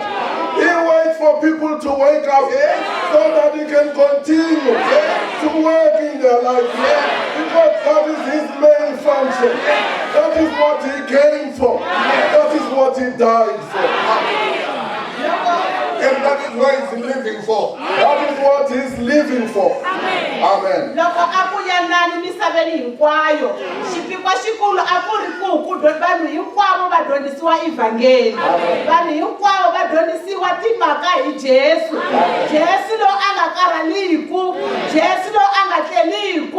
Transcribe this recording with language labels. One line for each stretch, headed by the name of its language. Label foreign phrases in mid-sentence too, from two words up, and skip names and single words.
English: He waits for people to wake up so that he can continue to work in their life. Because that is his main function. That is what he came for. That is what he died for. And that is what he's living for. That is what he's living for. Amen.
Tsonga: Loko akuya nani misaveni hinkwayo xipikwa xikulu a ku ri ku vanhu hinkwavo va dyondzisiwa evhangeli. Vanhu hinkwavo va dyondzisiwa timhaka hi Jesu. Jesu lo a nga karhaliku, Jesu lo a nga tleliku.